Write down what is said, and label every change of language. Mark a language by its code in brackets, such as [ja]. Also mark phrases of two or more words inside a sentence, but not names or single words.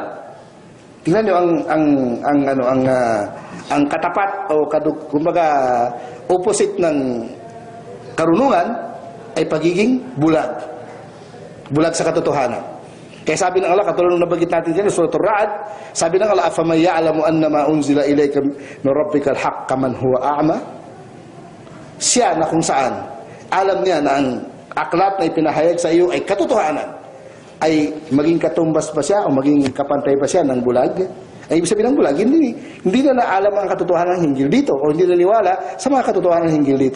[tl] Tingnan niyo ang katapat o kumbaga opposite ng karunungan ay pagiging bulag. Bulag sa katotohanan. Kaya sabi ng Allah, katulad ng nabanggit natin dyan, Surah Ar-Ra'd, sabi ng Allah, [ar] أَفَمَنْ يَعْلَمُ أَنَّمَا أُنْزِلَ إِلَيْكَ مِنْ رَبِّكَ الْحَقَّ مَنْ هُوَ أَعْمَى. [tl] Siya na kung saan alam niya na ang aklat na ipinahayag sa iyo ay katotohanan, ay maging katumbas pa siya o maging kapantay pa siya ng bulag. Ay ibig sabihin ng bulag, hindi na naalam ang katotohanan ng hinggil dito o hindi naniwala sa mga katotohanan ng hinggil dito.